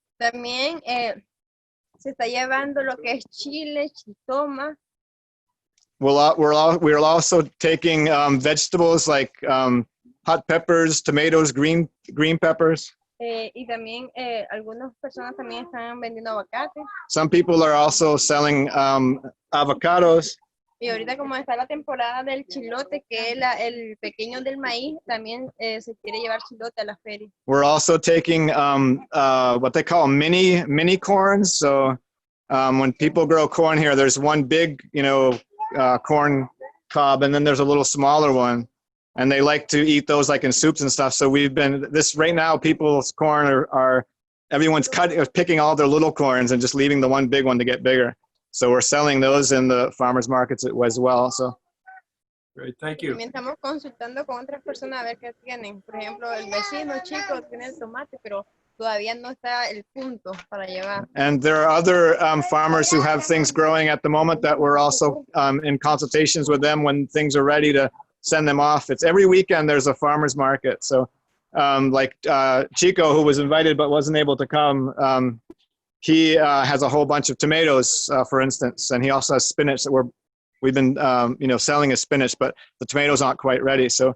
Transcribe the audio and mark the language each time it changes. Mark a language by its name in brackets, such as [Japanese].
[Spanish] También se está llevando lo que es chile, chiltoma. [English] We're also taking vegetables like hot peppers, tomatoes, green peppers. [Spanish] Y también algunas personas también están vendiendo aguacate. [English] Some people are also selling avocados. [Spanish] Y ahorita como está la temporada del chilote, que es el pequeño del maíz, también se quiere llevar chilote a la feria. [English] We're also taking what they call mini corns. So when people grow corn here, there's one big, corn cob, and then there's a little smaller one. And they like to eat those like in soups and stuff. So right now, people's corn everyone's picking all their little corns and just leaving the one big one to get bigger. So we're selling those in the farmers markets as well. So. Great, thank you. [Spanish] También estamos consultando con otras personas a ver qué tienen. Por ejemplo, el vecino chico tiene el tomate, pero todavía no está el punto para llevar. [English] And there are other farmers who have things growing at the moment that we're also in consultations with them when things are ready to send them off. It's every weekend there's a farmer's market. So like Chico, who was invited but wasn't able to come, he has a whole bunch of tomatoes, for instance, and he also has spinach that we've been selling as spinach, but the tomatoes aren't quite ready.